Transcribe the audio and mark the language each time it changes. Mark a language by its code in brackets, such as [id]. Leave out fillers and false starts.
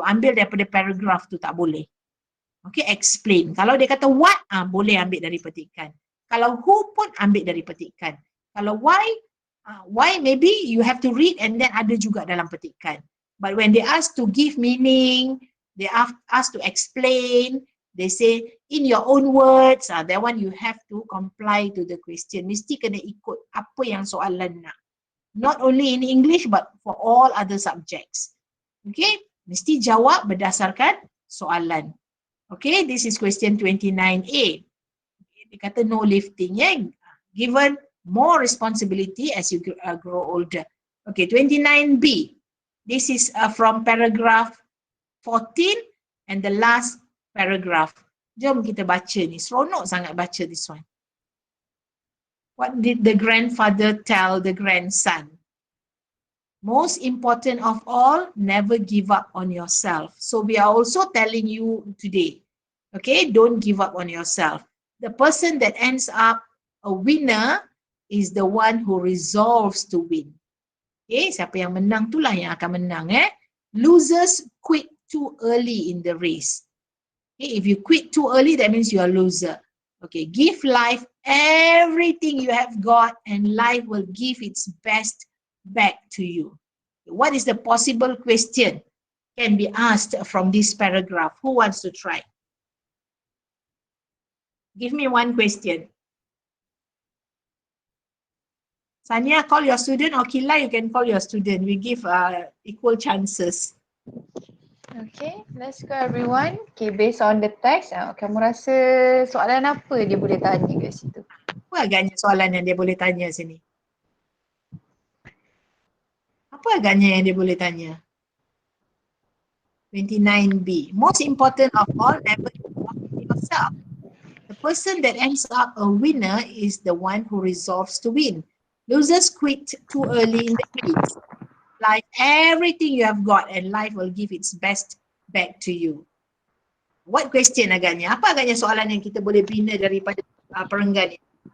[ms] Ambil daripada paragraph tu tak boleh. [en] Okay, explain. [ms] Kalau dia kata what, boleh ambil dari petikan. Kalau who pun ambil dari petikan. [en] Kalau why maybe you have to read and then [ms] ada juga dalam petikan. [en] But when they ask to give meaning, they ask to explain, they say in your own words, that one you have to comply to the question. [ms] Mesti kena ikut apa yang soalan nak. [en] Not only in English but for all other subjects. [ms] Okay, mesti jawab berdasarkan soalan. [en] Okay, this is question 29A. [ms] Dia kata [en] no lifting, given more responsibility as you grow older. Okay, 29B. This is from paragraph 14 and the last paragraph. [ms] Jom kita baca ni. Seronok sangat baca [en] this one. What did the grandfather tell the grandson? Most important of all, never give up on yourself. So we are also telling you today, okay, don't give up on yourself. The person that ends up a winner is the one who resolves to win. [ms] Okay, siapa yang menang itulah yang akan menang. [en] Losers quit too early in the race. Okay, if you quit too early, that means you are a loser. Okay, give life everything you have got and life will give its best back to you. What is the possible question can be asked from this paragraph? Who wants to try? Give me one question. Sanya, call your student, or Kila, you can call your student. We give equal chances. Okay, let's go everyone. Okay, based on the text, [ms] kamu rasa soalan apa dia boleh tanya kat situ? Apa agaknya soalan yang dia boleh tanya sini? Apa agaknya yang dia boleh tanya? [en] 29B. Most important of all, never give up on yourself. The person that ends up a winner is the one who resolves to win. Losers quit too early in the race. Life, everything you have got, and life will give its best back to you. What question [ms] agaknya? Apa agaknya soalan yang kita boleh bina daripada perenggan ini?